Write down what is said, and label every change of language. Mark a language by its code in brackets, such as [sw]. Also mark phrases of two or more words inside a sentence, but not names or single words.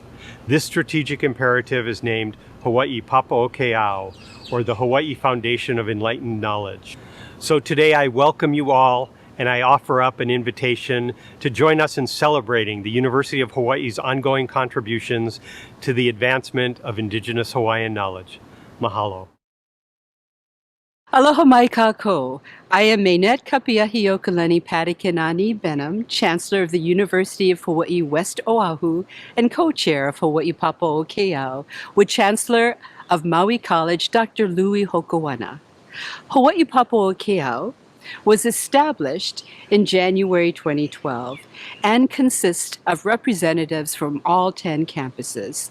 [en] This strategic imperative is named Hawaii Papaokeao, or the Hawaii Foundation of Enlightened Knowledge. So today I welcome you all, and I offer up an invitation to join us in celebrating the University of Hawaii's ongoing contributions to the advancement of Indigenous Hawaiian knowledge. Mahalo. [haw] Aloha mai kako. [en] I am Mainette Kapiahiokalani Padikinani Benham, Chancellor of the University of Hawaii West Oahu and co-chair of Hawaii Papaokeao, with Chancellor of Maui College, Dr. Louis Hokoana. Hawaii Papaokeao was established in January 2012 and consists of representatives from all 10 campuses.